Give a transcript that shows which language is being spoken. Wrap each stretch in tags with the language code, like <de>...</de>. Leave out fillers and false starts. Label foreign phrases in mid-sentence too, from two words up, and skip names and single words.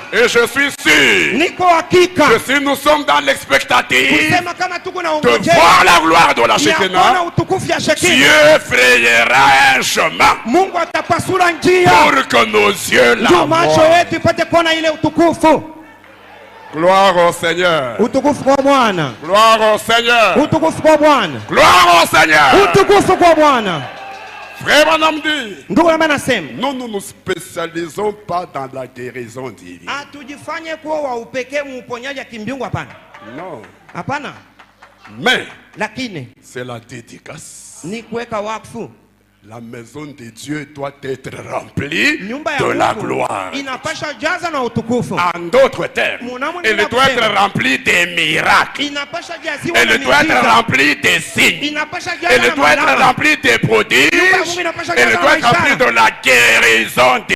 <fr>Et je suis sûr que si nous sommes dans l'expectative de voir la gloire de la Shekinah, Dieu frayera un chemin pour que nos yeux la voient. Gloire au Seigneur.</fr> <sw>Utukufu kwa Bwana.</sw> <fr>Gloire au Seigneur.</fr> <sw>Utukufu kwa Bwana.</sw> <fr>Gloire au Seigneur.</fr> <sw>Utukufu kwa Bwana.</sw> <fr>Frère Branham dit,</fr> <sw>ndugu anasema,</sw> <fr>nous ne nous spécialisons pas dans la guérison divine.</fr> <sw>Atujifanye kuwa wa upekee uponyaji kimbingu, hapana.</sw> <fr>Non.</fr> <sw>Hapana.</sw> <fr>Mais</fr> <sw>lakini</sw> <fr>c'est la dédicace.</fr> <sw>Ni kuweka wakfu.</sw> <fr>La maison de Dieu doit être remplie de la gloire. En d'autres termes, elle doit être remplie des miracles. Elle doit être remplie des signes. Elle doit être remplie des prodiges. Elle doit être remplie de la guérison.</fr>